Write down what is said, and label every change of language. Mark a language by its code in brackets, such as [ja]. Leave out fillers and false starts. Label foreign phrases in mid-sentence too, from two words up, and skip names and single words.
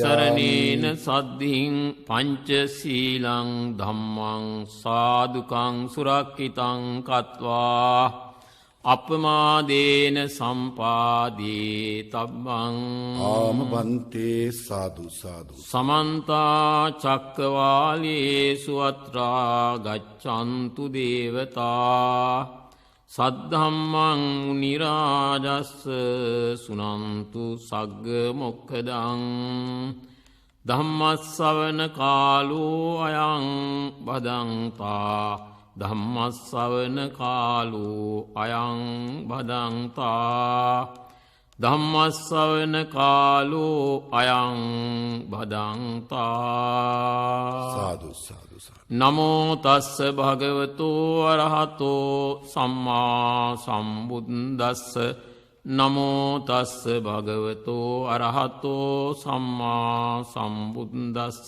[pi] සරණේන සද්ධින් පංචශීලං ධම්මං සාදුකං සුරක්ඛිතං කତ୍වා අපමාදේන සම්පාදී තබ්බං. ආමවන්තේ සාදු සාදු. සමන්ත චක්කවාලේසු අත්‍රා ගච්ඡන්තු දේවතා සද්ධම්මං මුනි රාජස්ස සුනන්තු සග්ග මොක්ඛදං. ධම්මස්සවන කාලෝ අයං බදන්තා. ධම්මස්සවන කාලෝ අයං බදන්තා. ධම්මස්සවන කාලෝ අයං භදන්තා. සාදු සාදු සාදු. නමෝ තස්ස භගවතෝ අරහතෝ සම්මා සම්බුද්දස්ස. නමෝ තස්ස භගවතෝ අරහතෝ සම්මා සම්බුද්දස්ස.